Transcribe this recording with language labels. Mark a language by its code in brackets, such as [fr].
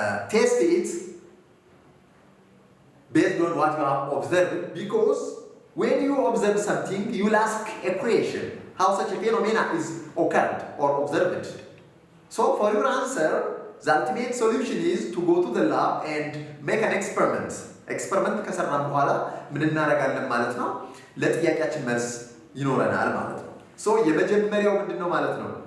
[en] test it based on what you have observed, because when you observe something, you will ask a question, how such a phenomena is occurred or observed. So for your answer, the ultimate solution is to go to the lab and make an experiment. [am] Experiment ከሰራን በኋላ ምን እናደርጋለን ማለት ነው? ለጥያቄያችን መልስ ይኖረናል ማለት ነው። ሶ የመጀመሪያው ምንድነው ማለት ነው?